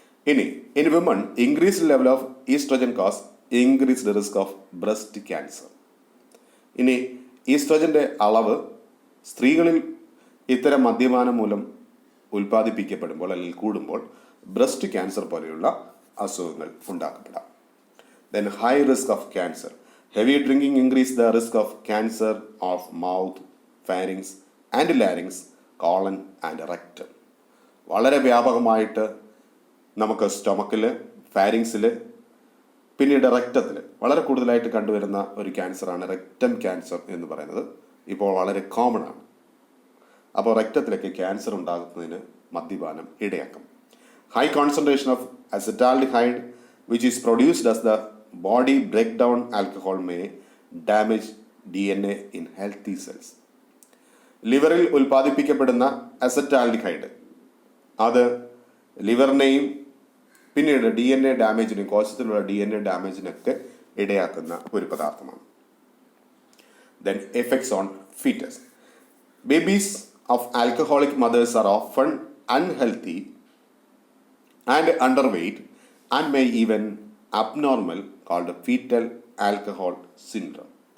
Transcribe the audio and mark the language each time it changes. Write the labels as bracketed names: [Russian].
[Malayalam] ഇനി [English] In women, increased level of oestrogen cause increased risk of breast cancer. [Malayalam] ഇനി ഈസ്ട്രോജൻ്റെ അളവ് സ്ത്രീകളിൽ ഇത്തരം മദ്യപാനം മൂലം ഉൽപ്പാദിപ്പിക്കപ്പെടുമ്പോൾ അല്ലെങ്കിൽ കൂടുമ്പോൾ ബ്രസ്റ്റ് ക്യാൻസർ പോലെയുള്ള അസുഖങ്ങൾ ഉണ്ടാക്കപ്പെടാം. [English] Then high risk of cancer. Heavy drinking increase the risk of cancer of mouth, pharynx and larynx, colon and rectum. [Malayalam] വളരെ വ്യാപകമായിട്ട് നമുക്ക് സ്റ്റൊമക്കിൽ, ഫാരിങ്സിൽ, പിന്നീട് റെക്റ്റത്തിൽ വളരെ കൂടുതലായിട്ട് കണ്ടുവരുന്ന ഒരു ക്യാൻസറാണ് റെക്റ്റം ക്യാൻസർ എന്ന് പറയുന്നത്. ഇപ്പോൾ വളരെ കോമൺ ആണ്. അപ്പോൾ റെക്റ്റത്തിലേക്ക് ക്യാൻസർ ഉണ്ടാകുന്നതിന് മദ്യപാനം ഇടയാക്കും. [English] High concentration of acetaldehyde which is produced as the body break down alcohol may damage DNA in healthy cells. [Malayalam] ലിവറിൽ ഉൽപ്പാദിപ്പിക്കപ്പെടുന്ന acetaldehyde അത് ലിവറിനെയും പിന്നീട് DNA ഡാമേജിനും, കോശത്തിലുള്ള DNA ഡാമേജിനൊക്കെ ഇടയാക്കുന്ന ഒരു പദാർത്ഥമാണ്. [English] Then effects on fetus. Babies of alcoholic mothers are often unhealthy and underweight and may even abnormal, called fetal alcohol syndrome.